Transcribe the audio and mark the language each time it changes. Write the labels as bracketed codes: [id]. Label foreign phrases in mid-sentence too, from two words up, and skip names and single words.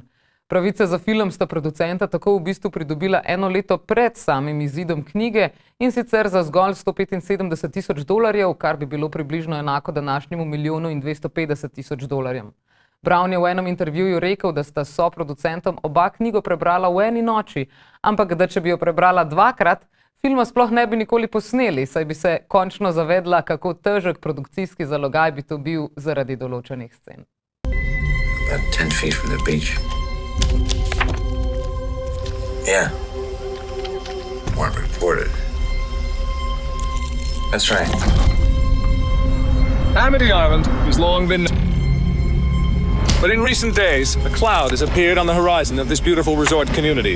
[sl] Pravice za film sta producenta tako v bistvu pridobila eno leto pred samim izidom knjige in sicer za zgolj $175,000, kar bi bilo približno enako današnjemu $1,250,000. Brown je v enem intervjuju rekel, da sta s soproducentom oba knjigo prebrala v eni noči, ampak da če bi jo prebrala dvakrat, filma sploh ne bi nikoli posneli, saj bi se končno zavedla, kako težek produkcijski zalogaj bi to bil zaradi določenih scen. [en] About 10 feet from the beach. Yeah. Weren't reported. That's right. Amity Island has long been... But in recent days, a cloud has appeared on the horizon of this beautiful resort community.